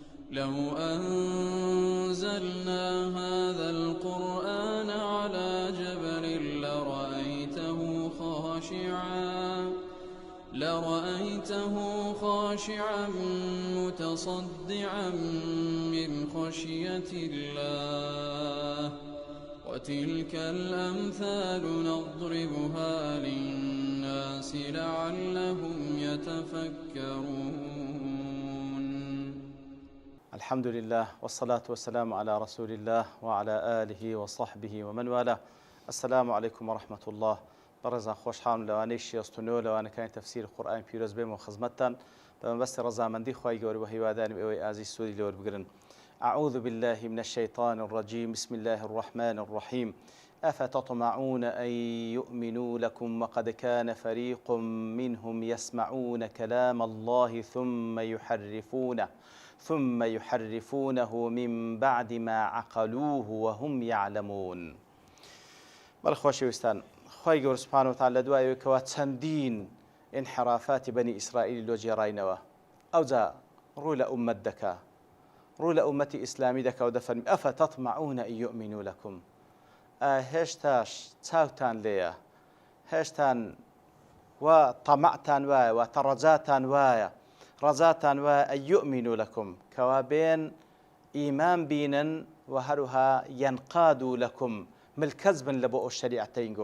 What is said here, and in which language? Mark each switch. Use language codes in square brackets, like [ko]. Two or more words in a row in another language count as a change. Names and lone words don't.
[ar] لو أنزلنا هذا القرآن على جبل لرأيته خاشعا متصدعا من خشية الله وتلك الأمثال نضربها للناس لعلهم يتفكرون. الحمد لله والصلاة والسلام على رسول الله وعلى آله وصحبه ومن والاه. السلام عليكم ورحمة الله. [ckb] برزان خوشحال لوانەی شێستونەوە لەوانەکانی تەفسیر قورئان پیرۆز بێمەوە خزمەتتان بەمەبەستی ڕەزامەندی خوای گەورە بە هیوادارم ئێوەی ئازیز سوودی لێوە بگرن. [ar] أعوذ بالله من الشيطان الرجيم بسم الله الرحمن الرحيم أفتطمعون أن يؤمنوا لكم وقد كان فريق منهم يسمعون كلام الله ثم يحرفونه من بعد ما عقلوه وهم يعلمون. [ckb] بەڵخۆشەویستان، خی گەورە [ar] سوبحانەهو وتعالە [ckb] لە دوایەوەیەکەوە چەندین انحرافاتی بەنی ئیسرائیل لۆجێڕاینەوە. ئەوجا ڕووی لە ئومەت دەکا، ڕووی لە ئومەتی ئیسلامی دەکا و دەفەرمی [ar] ئەفەتەطمعون ئەن یؤمنوا لەکم. [ckb] هێشتاش چاوتان لێیە، هێشتان وا تەمەعتان وایە، وا تەڕەجاتان وایە، ڕەجاتان وایە [ar] ئەن یؤمنوا لەکم، [ckb] کەوا بێن ئیمان بینن و هەروها [ar] یەنقادوا لەکم، [ckb] ملکەز بن لە بۆ ئەو شەریعەتەینگۆ.